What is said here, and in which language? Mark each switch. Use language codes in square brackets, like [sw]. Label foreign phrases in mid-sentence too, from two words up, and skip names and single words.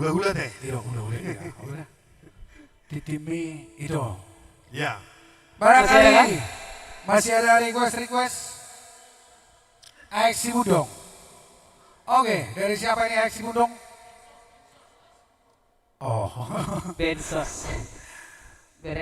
[id] udah teh. Udah. Titimi itu. Ya. Barangkali masih ada request. Aksi Budong. Oke, dari siapa ini Aksi Budong? Oh, Bensos. Ben